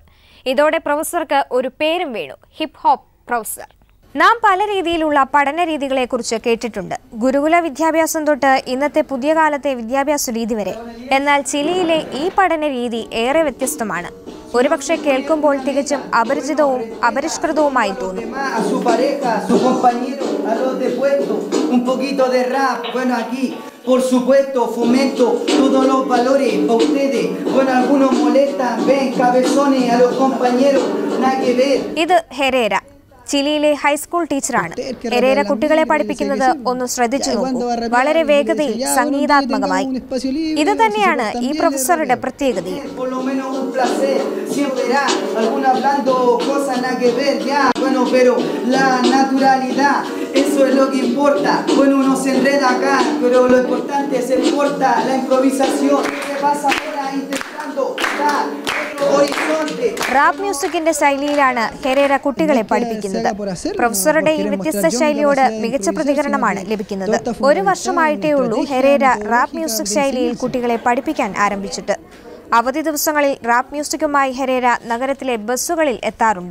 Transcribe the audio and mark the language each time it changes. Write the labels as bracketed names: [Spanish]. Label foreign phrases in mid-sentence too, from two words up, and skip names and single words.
[Malayalam] ഇതോടെ പ്രൊഫസർക്ക് ഒരു പേരും വീണു, [English] hip hop professor. [Malayalam] നാം പല രീതിയിലുള്ള പഠന രീതികളെക്കുറിച്ച് കേട്ടിട്ടുണ്ട്. ഗുരുകുല വിദ്യാഭ്യാസം തൊട്ട് ഇന്നത്തെ പുതിയ കാലത്തെ വിദ്യാഭ്യാസ രീതി വരെ. എന്നാൽ ചിലിയിലെ ഈ പഠന രീതി ഏറെ വ്യത്യസ്തമാണ്. ഒരുപക്ഷെ കേൾക്കുമ്പോൾ തികച്ചും അപരിചിതവും അപരിഷ്കൃതവുമായി തോന്നും. [Spanish] Por supuesto, fomento todos los valores para ustedes. Bueno, algunos molestan, ven, cabezones, a los compañeros, nada que ver. [Malayalam] ഇത് ഹെരേര, ചിലിയിലെ [English] high school teacher ആണ്. [Malayalam] ഹെരേര കുട്ടികളെ പഠിപ്പിക്കുന്നത് ഒന്ന് ശ്രദ്ധിച്ചു നോക്കൂ. വളരെ വേഗതയിൽ, സംഗീതാത്മകമായി. ഇത് തന്നെയാണ് ഈ പ്രൊഫസറുടെ പ്രത്യേകതയും. [Spanish] Eso es lo que importa. Bueno, uno se enreda acá, pero lo importante es el corta, la improvisación. ¿Qué pasa ahora intentando dar otro horizonte? [English] rap music ന്റെ [Malayalam] ശൈലിയിലാണ് ഹെരേര കുട്ടികളെ പഠിപ്പിക്കുന്നത്. പ്രൊഫസറുടെ ഈ വ്യത്യസ്ത ശൈലിയോട് മികച്ച പ്രതികരണമാണ് ലഭിക്കുന്നത്. ഒരു വർഷമായിട്ടേ ഉള്ളൂ ഹെരേര [English] rap music [Malayalam] ശൈലിയിൽ കുട്ടികളെ പഠിപ്പിക്കാൻ ആരംഭിച്ചിട്ട്. അവധി ദിവസങ്ങളിൽ [English] rap music ഉമായി [Malayalam] ഹെരേര നഗരത്തിലെ ബസ്സുകളിൽ എത്താറുണ്ട്.